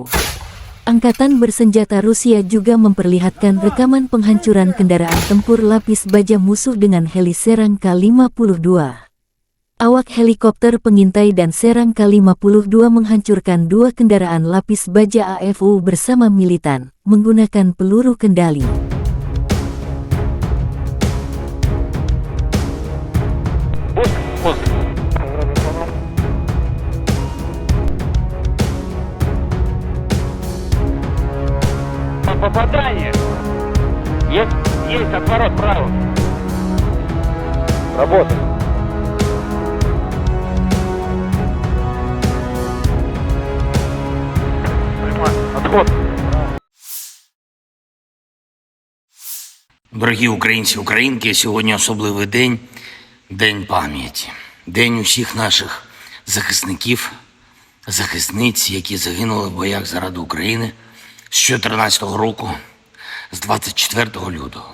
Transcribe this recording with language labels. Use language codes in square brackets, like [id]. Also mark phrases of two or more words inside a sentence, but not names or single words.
[id] Angkatan bersenjata Rusia juga memperlihatkan rekaman penghancuran kendaraan tempur lapis baja musuh dengan heli serang K-52. Awak helikopter pengintai dan serang K-52 menghancurkan 2 kendaraan lapis baja AFU bersama militan, menggunakan peluru kendali. [ru] Попадание. Есть отворот право. Работа. Отход. [uk] Дорогі українці, українки, сьогодні особливий день, День пам'яті. День усіх наших захисників, захисниць, які загинули в боях заради України з 2014 року, з 24 лютого.